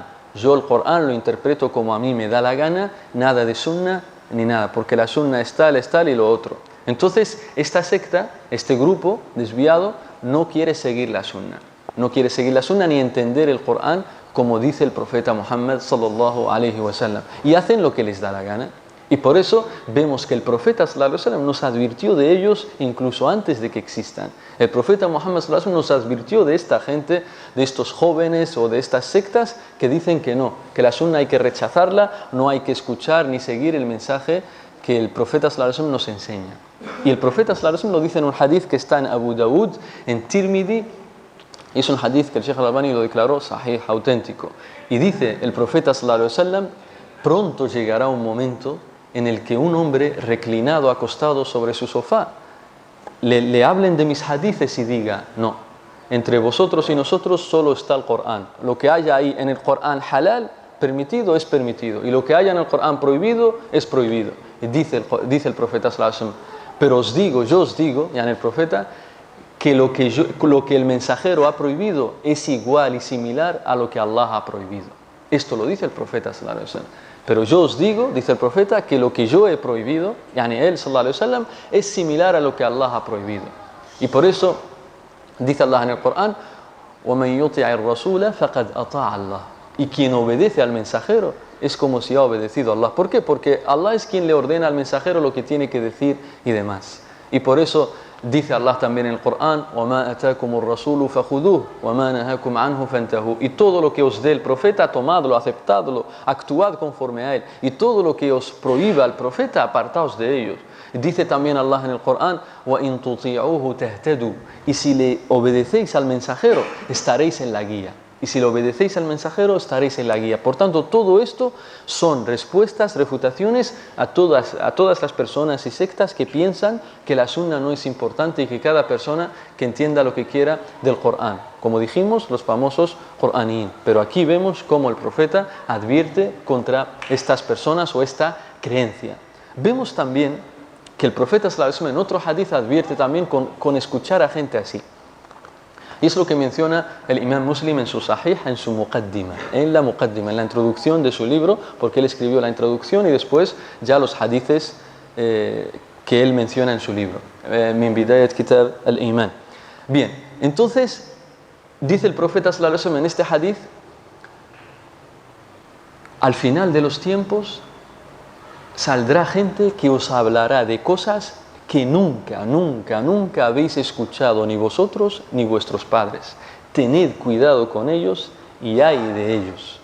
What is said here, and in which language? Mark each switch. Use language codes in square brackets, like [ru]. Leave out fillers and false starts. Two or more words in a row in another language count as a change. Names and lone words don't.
[es] Yo el Corán lo interpreto como a mí me da la gana, nada de sunna ni nada, porque la sunna es tal y lo otro. Entonces esta secta, este grupo desviado, no quiere seguir la sunna. No quiere seguir la sunna ni entender el Corán como dice el profeta Muhammad [ar] صلى الله عليه وسلم, [es] y hacen lo que les da la gana. Y por eso vemos que el profeta [ar] صلى الله عليه وسلم [es] nos advirtió de ellos incluso antes de que existan. El profeta Muhammad [ar] صلى الله عليه وسلم [es] nos advirtió de esta gente, de estos jóvenes o de estas sectas que dicen que no, que la sunna hay que rechazarla, no hay que escuchar ni seguir el mensaje que el profeta [ar] صلى الله عليه وسلم [es] nos enseña. Y el profeta [ar] صلى الله عليه وسلم [es] lo dice en un hadith que está en Abu Dawud, en Tirmidhi. Y es un hadith que el Sheikh al-Albani lo declaró sahih, auténtico. Y dice el profeta [ar] صلى الله عليه وسلم, [es] pronto llegará un momento en el que un hombre reclinado, acostado sobre su sofá, le hablen de mis hadithes y diga, no, entre vosotros y nosotros solo está el Corán. Lo que haya ahí en el Corán halal, permitido, es permitido. Y lo que haya en el Corán prohibido, es prohibido. Y dice el profeta [ar] صلى الله عليه وسلم, [es] pero yo os digo, ya en el profeta, que lo que el mensajero ha prohibido es igual y similar a lo que Allah ha prohibido. Esto lo dice el profeta [ar] صلى الله عليه وسلم. [es] Pero yo os digo, dice el profeta, que lo que yo he prohibido, yani él [ar] صلى الله عليه وسلم, [es] es similar a lo que Allah ha prohibido. Y por eso dice Allah en el Corán, [ar] وَمَنْ يُطِعِ الرَّسُولَ فَقَدْ أَطَاعَ اللَّهِ. [es] Y quien obedece al mensajero es como si ha obedecido a Allah. ¿Por qué? Porque Allah es quien le ordena al mensajero lo que tiene que decir y demás. Y por eso dice Allah también en el Corán, [ar] وَمَا أَتَاكُمُ الرَّسُولُ فَخُذُوهُ وَمَا نَهَاكُمْ عَنْهُ فَانْتَهُوا. [es] Y todo lo que os dé el profeta, tomadlo, aceptadlo, actuad conforme a él. Y todo lo que os prohíba el profeta, apartaos de ellos. Dice también Allah en el Corán, [ar] وَإِن تُطِيعُوهُ تَهْتَدُوا. [es] Y si le obedecéis al mensajero, estaréis en la guía. Y si le obedecéis al mensajero, estaréis en la guía. Por tanto, todo esto son respuestas, refutaciones a todas las personas y sectas que piensan que la sunna no es importante y que cada persona que entienda lo que quiera del Corán. Como dijimos, los famosos Qur'anín. Pero aquí vemos cómo el profeta advierte contra estas personas o esta creencia. Vemos también que el profeta [ar] صلى الله عليه وسلم [es] en otro hadith advierte también con escuchar a gente así. Y es lo que menciona el Imam Muslim en su Sahih, en su Muqaddima, en la introducción de su libro, porque él escribió la introducción y después ya los hadices que él menciona en su libro. [ar] من بداية كتاب الإيمان. [es] Bien, entonces dice el profeta [ar] صلى الله عليه وسلم [es] en este hadith: al final de los tiempos saldrá gente que os hablará de cosas que nunca habéis escuchado ni vosotros ni vuestros padres. Tened cuidado con ellos y ay de ellos.